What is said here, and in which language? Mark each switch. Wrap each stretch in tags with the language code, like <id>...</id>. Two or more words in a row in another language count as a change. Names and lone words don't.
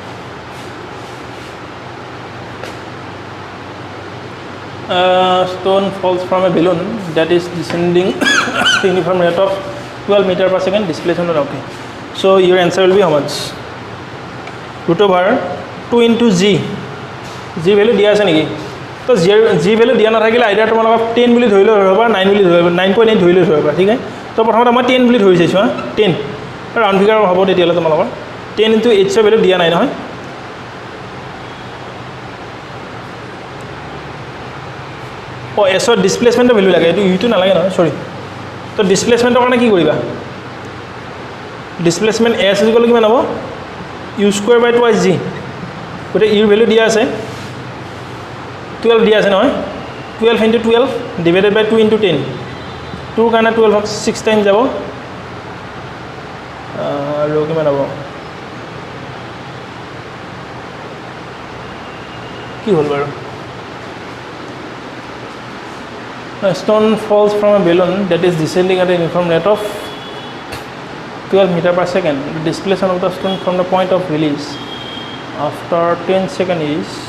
<en>stone falls from a balloon that is descending uniform rate of 12 meter per second displacement okay so your answer will be how much root over 2 into g value</en> <as>দিয়া আছে নেকি তো g value দিয়া না থাকিলে আইডিয়া তোমালোক 10 বুলি ধৰিলে হবা 9 বুলি ধৰিবা 9.8 ধৰিলে হবা ঠিক আছে তো প্ৰথমতে মই 10 বুলি ধৰি চাইছো 10</as> <en>round figure</en> <as>হ'ব তেতিয়ালে তোমালোকৰ 10 into h ভ্যালু দিয়া নাই নহয় ও s ৰ ডিসপ্লেসমেন্টৰ ভ্যালু লাগে এটো ইটো নালাগে নহয় সৰি তো ডিসপ্লেসমেন্টৰ কাৰণে কি কৰিবা ডিসপ্লেসমেন্ট</as> <en>s is equal</en> <as>কিমান হ'ব</as> <en>u square by 2g</en> <as>গতে u ভ্যালু দিয়া আছে</as> <en>12</en> <as>দিয়া আছে নহয়</as> <en>12 into 12 divided by 2 into 10</en> <as>2 কাৰণে 12 হক 6 টাইম যাব আৰু কিমান হ'ব কি হ'ল বাৰু</as> <en>a stone falls from a balloon that is descending at a uniform rate of 12 meter per second the displacement of the stone from the point of release after 10 seconds is</en>